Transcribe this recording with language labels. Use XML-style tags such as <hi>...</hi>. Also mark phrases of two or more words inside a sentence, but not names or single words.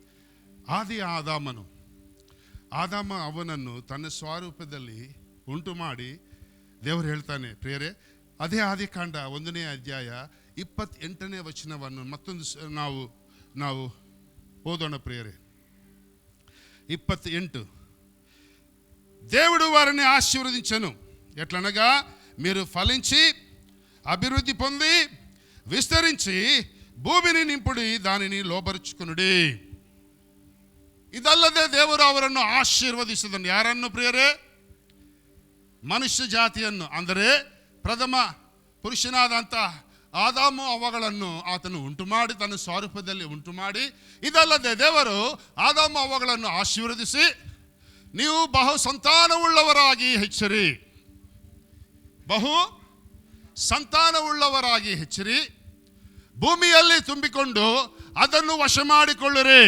<kn>ಆದಾಮ ಅವನನ್ನು ತನ್ನ ಸ್ವರೂಪದಲ್ಲಿ ಉಂಟು ಮಾಡಿ ದೇವರು ಹೇಳ್ತಾನೆ ಪ್ರಿಯರೇ. ಅದೇ ಆದಿಕಾಂಡ 1ನೇ ಅಧ್ಯಾಯ 28ನೇ ವಚನವನ್ನು ಮತ್ತೊಂದು ನಾವು ಓದೋಣ ಪ್ರಿಯರೇ. 28.</kn> <te>దేవుడు వారిని ఆశీర్వదించెను ఎట్లనగా మీరు ఫలించి అభివృద్ధి పొంది విస్తరించి భూమిని నింపుడి, దానిని లోబరుచుకునుడి.</te> <kn>ಇದಲ್ಲದೆ ದೇವರು ಅವರನ್ನು ಆಶೀರ್ವದಿಸಿದನು. ಯಾರನ್ನು ಪ್ರಿಯರೇ? ಮನುಷ್ಯ ಜಾತಿಯನ್ನು, ಅಂದರೆ ಪ್ರಥಮ ಪುರುಷನಾದಂಥ ಆದಾಮು ಅವ್ವಗಳನ್ನು ಆತನು ಉಂಟು ಮಾಡಿ ತನ್ನ ಸ್ವರೂಪದಲ್ಲಿ ಉಂಟು ಮಾಡಿ, ಇದಲ್ಲದೆ ದೇವರು ಆದಾಮು ಅವ್ವಗಳನ್ನು ಆಶೀರ್ವದಿಸಿ ನೀವು ಬಹು ಸಂತಾನವುಳ್ಳವರಾಗಿ ಹೆಚ್ಚಿರಿ, ಬಹು ಸಂತಾನವುಳ್ಳವರಾಗಿ ಹೆಚ್ಚಿರಿ, ಭೂಮಿಯಲ್ಲಿ ತುಂಬಿಕೊಂಡು ಅದನ್ನು ವಶ ಮಾಡಿಕೊಳ್ಳಿರಿ.</kn>